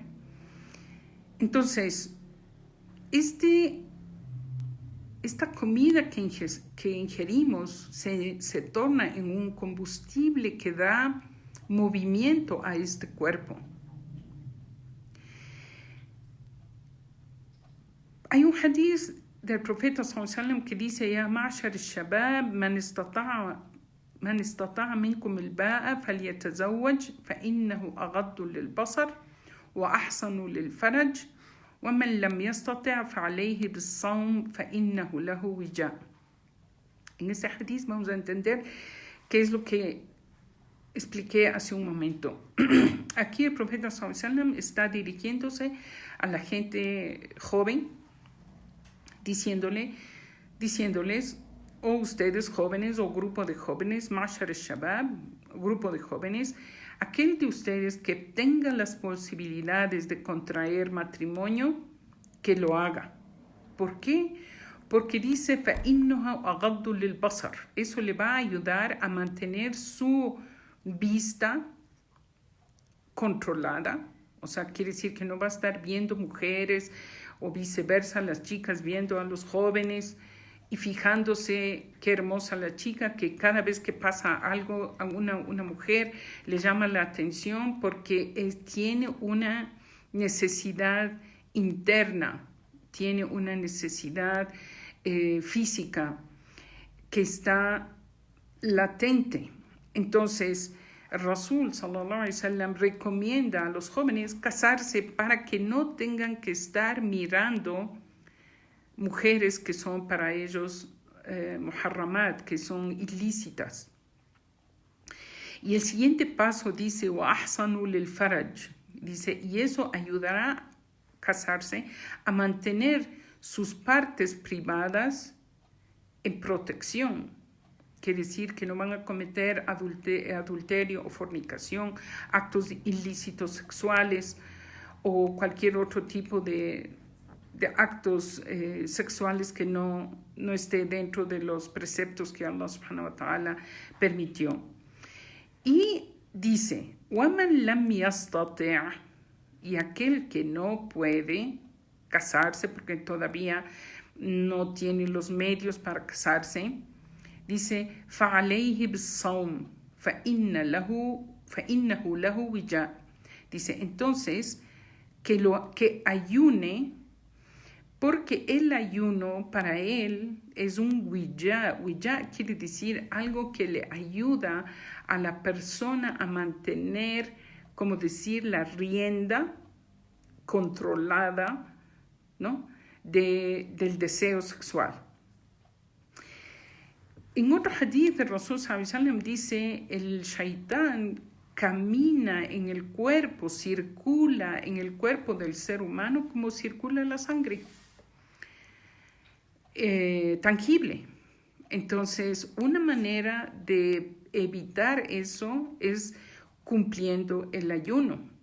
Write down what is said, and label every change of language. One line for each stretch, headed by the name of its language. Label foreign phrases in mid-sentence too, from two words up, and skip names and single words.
Spanish: Entonces, esta comida que ingerimos se torna en un combustible que da movimiento a este cuerpo. Hay un hadith del profeta
Arabic: صلى الله عليه وسلم
Spanish: que dice:
Arabic: يا معشر الشباب، من استطاع منكم الباءة فليتزوج فإنه أغض للبصر وأحسن للفرج ومن لم يستطع فعليه بالصوم فإنه له وجاء'.
Spanish: En este hadith vamos a entender qué es lo que expliqué hace un momento. Aquí el profeta
Arabic: صلى الله عليه وسلم
Spanish: está dirigiéndose a la gente joven, diciéndoles, o ustedes jóvenes o grupo de jóvenes,
Arabic: معشر الشباب,
Spanish: grupo de jóvenes, aquel de ustedes que tenga las posibilidades de contraer matrimonio, que lo haga. ¿Por qué? Porque dice,
Arabic: فَإِنَّهُ أَغَضُّ لِلْبَصَرِ.
Spanish: Eso le va a ayudar a mantener su vista controlada. O sea, quiere decir que no va a estar viendo mujeres o viceversa, las chicas viendo a los jóvenes y fijándose qué hermosa la chica, que cada vez que pasa algo a una mujer le llama la atención porque tiene una necesidad interna, tiene una necesidad física que está latente. Entonces,
Arabic: رسول صلى الله عليه وسلم
Spanish: recomienda a los jóvenes casarse para que no tengan que estar mirando mujeres que son para ellos muharramat, que son ilícitas. Y el siguiente paso dice,
Arabic: وأحسن للفرج,
Spanish: dice, y eso ayudará a casarse a mantener sus partes privadas en protección. Quiere decir que no van a cometer adulterio o fornicación, actos ilícitos sexuales o cualquier otro tipo de actos sexuales que no esté dentro de los preceptos que
Arabic: الله سبحانه وتعالى
Spanish: permitió. Y dice,
Arabic: وَمَنْ لَمْ يَسْتَطِعْ,
Spanish: y aquel que no puede casarse porque todavía no tiene los medios para casarse, dice,
Arabic: فَعَلَيْهِ بِالصَّوْمِ فَإِنَّهُ لَهُ وِجَاء.
Spanish: Dice, entonces, que ayune, porque el ayuno para él es un wija. Wija quiere decir algo que le ayuda a la persona a mantener, como decir, la rienda controlada, ¿no?, del deseo sexual. En otro hadith de
Arabic: رسول صلى الله عليه وسلم
Spanish: dice, el shaitán camina en el cuerpo, circula en el cuerpo del ser humano como circula la sangre, tangible. Entonces, una manera de evitar eso es cumpliendo el ayuno.